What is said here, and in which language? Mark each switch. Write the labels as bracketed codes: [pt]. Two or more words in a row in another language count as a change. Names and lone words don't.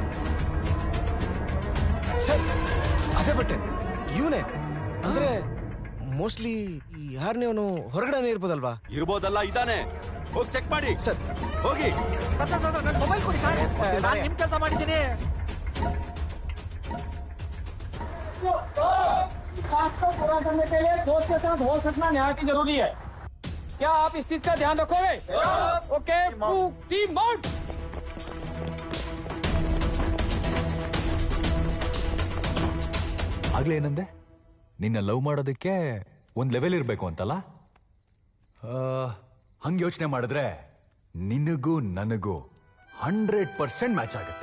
[kn] ಸರ್, ಅದೇ ಬಟ್ಟೆ ಇವನೇ. ಅಂದ್ರೆ ಮೋಸ್ಟ್ಲಿ 6ನೇ ಅವನು ಹೊರಗಡೆ ಇರ್ಬೋದಲ್ವಾ? ಇರ್ಬೋದಲ್ಲ, ಇದಾನೆ. ಹೋಗಿ ಚೆಕ್ ಮಾಡಿ ಸರ್. ಹೋಗಿ. ಸರ್ ಸರ್ ಸರ್, ನನ್ನ ಮೊಬೈಲ್ ಕೊಡಿ ಸರ್. ನಾನು ನಿಮ್ ಕೆಲಸ ಮಾಡಿದ್ದೀನಿ. [hi] पूरा करने के लिए दोस्त के साथ हो सकना निहायत जरूरी है. क्या आप इस चीज का ध्यान रखोगे? [en] OK, team mount. [kn] ಆಗ್ಲೇ ಏನಂದೆ? ನಿನ್ನ ಲವ್ ಮಾಡೋದಕ್ಕೆ ಒಂದ್ ಲೆವೆಲ್ ಇರ್ಬೇಕು ಅಂತಲ್ಲ? ಹಂಗೆ ಯೋಚನೆ ಮಾಡಿದ್ರೆ ನಿನಗೂ ನನಗೂ 100% ಮ್ಯಾಚ್ ಆಗುತ್ತೆ.